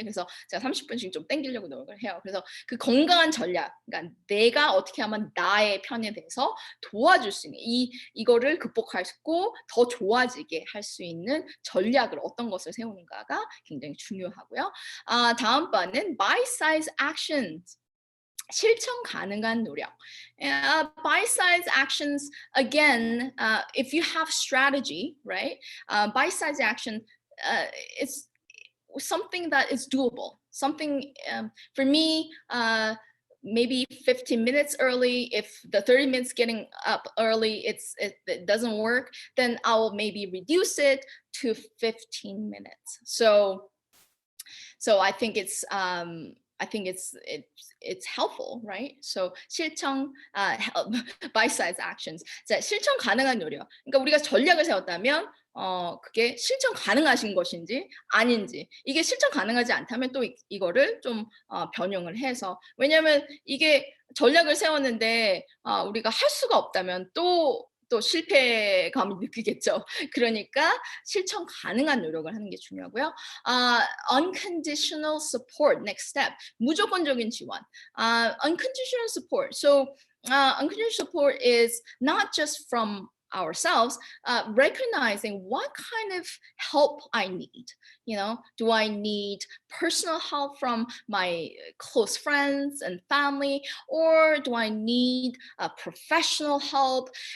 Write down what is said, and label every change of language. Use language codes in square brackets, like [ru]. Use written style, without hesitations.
[ko] 그래서 제가 30분씩 좀 땡기려고 노력을 해요. 그래서 그 건강한 전략, 그러니까 내가 어떻게 하면 나의 편에 대해서 도와줄 수 있는 이거를 극복하고 더 좋아지게 할 수 있는 전략을 어떤 것을 세우는가가 굉장히 중요하고요. 다음번은 [en] bite-sized actions. [ko] 실천 가능한 노력. [en] Bite-sized actions, again, if you have strategy, right? Bite-sized action, it's something that is doable. Something, for me, maybe 15 minutes early. If the 30 minutes getting up early, it doesn't work, then I'll maybe reduce it to 15 minutes. So I think it's, I think it's helpful, right? So 실천, bite-sized actions. [ko] 자, 실천 가능한 요령. 그러니까 우리가 전략을 세웠다면 그게 실천 가능하신 것인지 아닌지. 이게 실천 가능하지 않다면 또 이거를 좀 변형을 해서. 왜냐하면 이게 전략을 세웠는데 우리가 할 수가 없다면 또 실패감을 느끼겠죠. 그러니까 실천 가능한 노력을 하는 게 중요하고요. [en] Unconditional support, next step. [ko] 무조건적인 지원. [en] Unconditional support. So unconditional support is not just from ourselves, recognizing what kind of help I need. You know, do I need personal help from my close friends and family, or do I need professional help?